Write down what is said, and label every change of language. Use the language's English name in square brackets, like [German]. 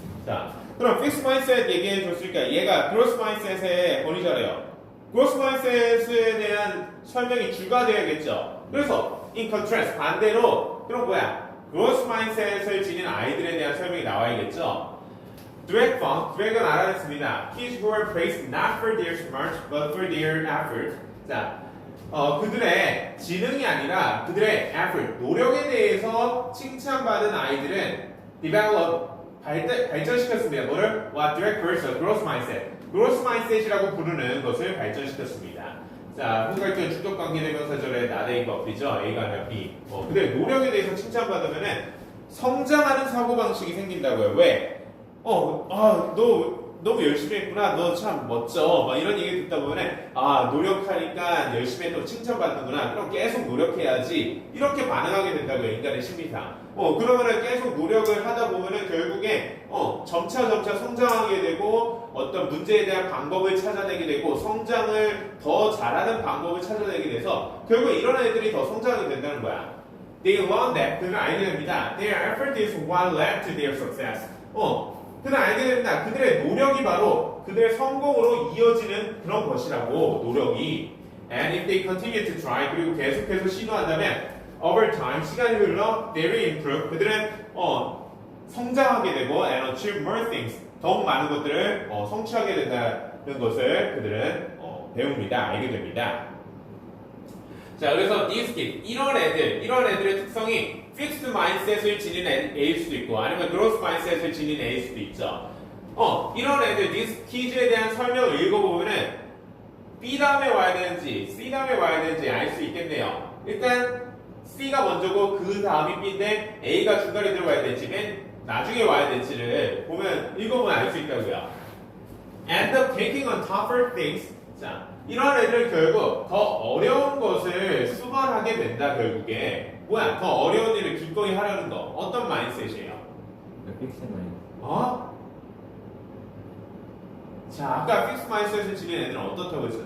[Korean] 자, 그럼 픽스 마인셋 얘기해줬으니까 얘가 그로스 마인셋의 권위자래요. 그로스 마인셋에 대한 설명이 주가 되어야겠죠. 그래서 [English] in contrast [Korean] 반대로 그럼 뭐야? 그로스 마인셋을 지닌 아이들에 대한 설명이 나와야겠죠. 드랙은 알아냈습니다. [English] Kids who are praised not for their smarts but for their effort. [Korean] 자, 그들의 지능이 아니라 그들의 effort, 노력에 대해서 칭찬받은 아이들은 develop, 발전시켰습니다. 뭐를? [English] What direct versus growth mindset. [Korean] growth mindset이라고 부르는 것을 발전시켰습니다. 자, 후갈격 주격관계대명사절의 not A 버피죠. A가 아니라 B. 그들의 노력에 대해서 칭찬받으면은 성장하는 사고방식이 생긴다고요. 왜? 너 너무 열심히 했구나. 너 참 멋져. 막 이런 얘기 듣다 보면 노력하니까 열심히 했다고 칭찬받는구나. 그럼 계속 노력해야지. 이렇게 반응하게 된다고요. 인간의 심리상. 그러면은 계속 노력을 하다 보면은 결국에 점차 성장하게 되고 어떤 문제에 대한 방법을 찾아내게 되고 성장을 더 잘하는 방법을 찾아내게 돼서 결국 이런 애들이 더 성장하게 된다는 거야. [English] They learn that. [Korean] 그들은 알게 됩니다. [English] Their effort is what led to their success. [Korean] 그들은 알게 됩니다. 그들의 노력이 바로 그들의 성공으로 이어지는 그런 것이라고, 노력이. [English] And if they continue to try, [Korean] 그리고 계속해서 시도한다면, [English] over time, [Korean] 시간이 흘러, [English] they will improve. [Korean] 그들은 성장하게 되고, [English] and achieve more things. [Korean] 더욱 많은 것들을 성취하게 된다는 것을 그들은 배웁니다. 알게 됩니다. 자, 그래서 [English] these kids, [Korean] 이런 애들의 특성이 fixed mindset을 지닌 A일 수도 있고 아니면 growth mindset을 지닌 A일 수도 있죠. 이런 애들, [English] these kids [Korean] 에 대한 설명을 읽어보면은 B 다음에 와야 되는지 C 다음에 와야 되는지 알 수 있겠네요. 일단 C가 먼저고 그 다음이 B인데 A가 중간에 들어가야 될지 맨 나중에 와야 될지를 보면 읽어보면 알 수 있다고요. [English] End up taking on tougher things. [Korean] 자, 이런 애들 결국 더 어려운 것을 수반하게 된다. 결국에 뭐야? 더 어려운 일을 기꺼이 하려는 거. 어떤 마인드셋이에요? 픽스 마인드. 자, 아까 픽스 마인드셋을 지닌 애들은 어떻다고 했어요?